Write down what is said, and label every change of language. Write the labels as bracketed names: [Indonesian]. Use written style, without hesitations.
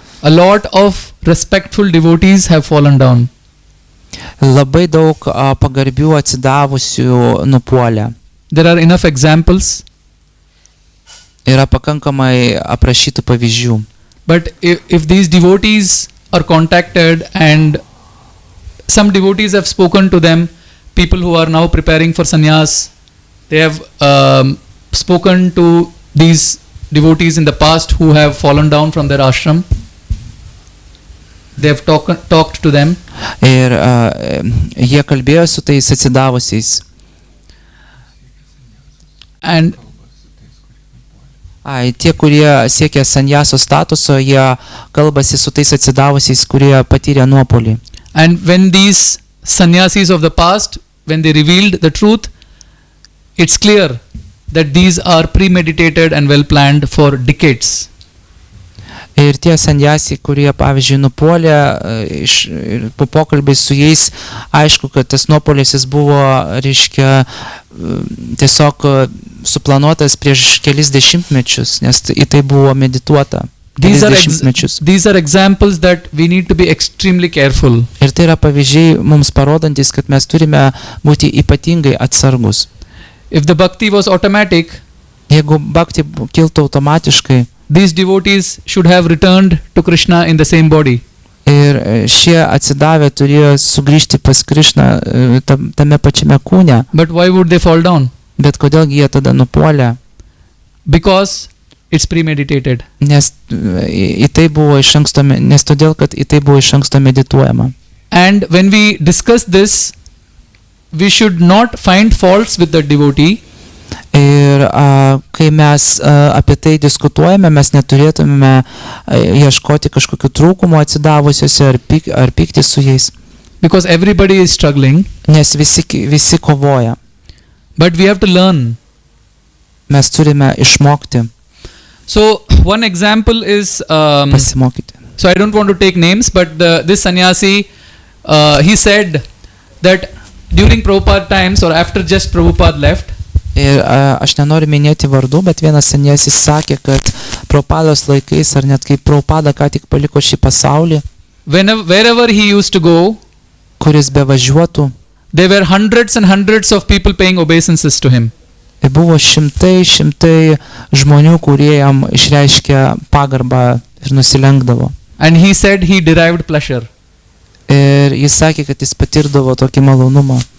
[English] A lot of respectful devotees have fallen down. [Lithuanian] Labai daug pagarbių atsidavusių nupuolė. [English] There are enough examples. [Lithuanian] Yra pakankamai aprašytų pavyzdžių. [English] But if these devotees are contacted, and some devotees have spoken to them, people who are now preparing for sannyas, they have spoken to these devotees in the past who have fallen down from their ashram. They have talked to them. [Lithuanian] Ir jie kalbėjo su tais atsidavusiais. [English] And [Lithuanian] tie, kurie siekia sanjaso statuso, jie kalbasi su tais atsidavusiais, kurie patyrė nuopolį. [English] And when these sannyasis of the past, when they revealed the truth, it's clear that these are premeditated and well planned for decades. [Lithuanian] Ir tie sanjasiai, kurie, pavyzdžiui, nupuolė, po pokalbiai su jais, aišku, kad tas nuopolis jis buvo, reiškia, tiesiog suplanuotas prieš kelis dešimtmečius, nes į tai buvo medituota. [English] These are examples that we need to be extremely careful. [Lithuanian] Ir tai yra pavyzdžiai mums parodantis, kad mes turime būti ypatingai atsargus. [English] If the bhakti was automatic, [Lithuanian] jeigu bhakti kiltų automatiškai, [English] these devotees should have returned to Krishna in the same body. [Lithuanian] Ir šie atsidavę turėjo sugrįžti pas Krishną tame pačiame kūne. [English] But why would they fall down? [Lithuanian] Bet kodėlgi jie tada nupuolė? [English] Because it's premeditated. [Lithuanian] Nes į tai buvo iš anksto, nes todėl, kad į tai buvo iš anksto medituojama. [English] And when we discuss this, we should not find faults with the devotee. [Lithuanian] Ir kai mes apie tai diskutuojame, mes neturėtume ieškoti kažkokių trūkumų atsidavusiuose ar pykti su jais. [English] Because everybody is struggling. [Lithuanian] Nes visi kovoja. [English] But we have to learn. [Lithuanian] Mes turime išmokti. [English] So one example is [Lithuanian] pasimokyti. [English] So I don't want to take names, but this sannyasi, he said that during Prabhupada times, or after just Prabhupada left, [Lithuanian] Ir aš nenoriu minėti vardų, bet vienas seniesis sakė, kad Prabhupados laikais, ar net kai Prabhupada ką tik paliko šį pasaulį, [English] wherever he used to go, [Lithuanian] kuris bevažiuotų, [English] there were hundreds and hundreds of people paying obeisances to him. [Lithuanian] buvo šimtai žmonių, kurie jam išreiškė pagarbą ir nusilenkdavo. [English] And he said he derived pleasure. [Lithuanian] Ir jis sakė, kad jis patirdavo tokį malonumą.